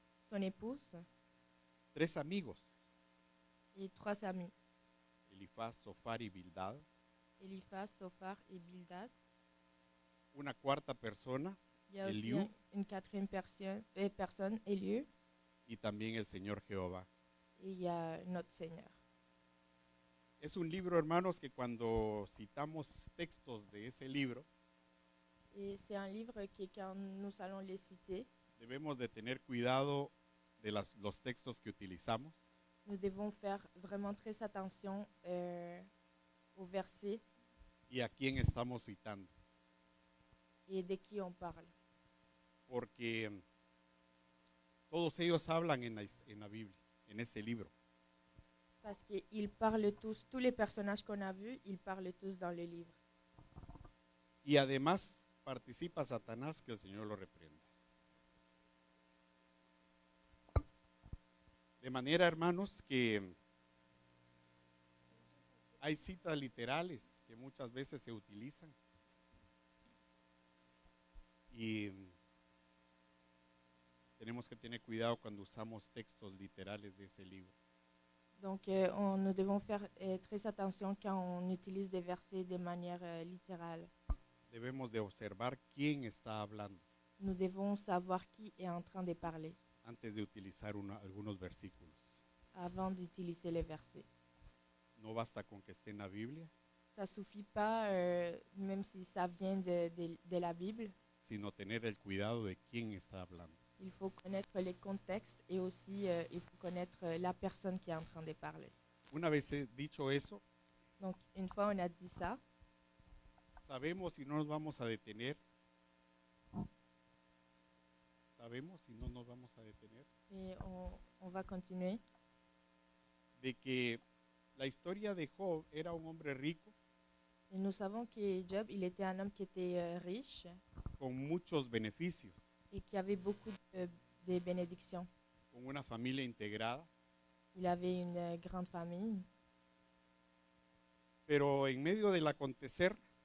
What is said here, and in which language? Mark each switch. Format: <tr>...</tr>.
<fr>son épouse</fr> <es>3 amigos,</es> <fr>et 3 amis,</fr> <es>Elifaz, Sofar y Bildad,</es> <fr>Eliphaz, Sophar et Bildad.</fr> <es>una cuarta persona,</es> <fr>Il y a aussi</fr> <es>Eliú,</es> <fr>une quatrième personne, Elieu,</fr> <es>y también el Señor Jehová.</es> <fr>et il y a notre Seigneur.</fr> <es>Es un libro, hermanos, que cuando citamos textos de ese libro,</es> <fr>Et c'est un livre que quand nous allons les citer,</fr> <es>debemos de tener cuidado de los textos que utilizamos,</es> <fr>nous devons faire vraiment très attention aux versets</fr> <es>y a quién estamos citando,</es> <fr>et de qui on parle.</fr> <es>porque todos ellos hablan en la Biblia, en ese libro.</es> <fr>Parce qu'ils parlent tous les personnages qu'on a vus, ils parlent tous dans le livre.</fr> <es>Y además participa Satanás, que el Señor lo reprenda. De manera, hermanos, que hay citas literales que muchas veces se utilizan. Y tenemos que tener cuidado cuando usamos textos literales de ese libro.</es> <fr>Donc, nous devons faire très attention quand on utilise des versets de manière littérale.</fr> <es>Debemos de observar quién está hablando</es> <fr>Nous devons savoir qui est en train de parler</fr> <es>antes de utilizar algunos versículos.</es> <fr>avant d'utiliser les versets.</fr> <es>No basta con que esté en la Biblia,</es> <fr>Ça ne suffit pas, même si ça vient de la Bible,</fr> <es>sino tener el cuidado de quién está hablando.</es> <fr>il faut connaître les contextes et aussi il faut connaître la personne qui est en train de parler.</fr> <es>Una vez dicho eso,</es> <fr>Donc, une fois on a dit ça,</fr> <es>sabemos si no nos vamos a detener. Sabemos si no nos vamos a detener</es> <fr>et on va continuer,</fr> <es>de que la historia de Job era un hombre rico</es> <fr>et nous savons que Job, il était un homme qui était riche</fr> <es>con muchos beneficios,</es> <fr>et qui avait beaucoup de bénédictions.</fr> <es>con una familia integrada,</es> <fr>Il avait une grande famille,</fr> <es>pero en medio del acontecer</es>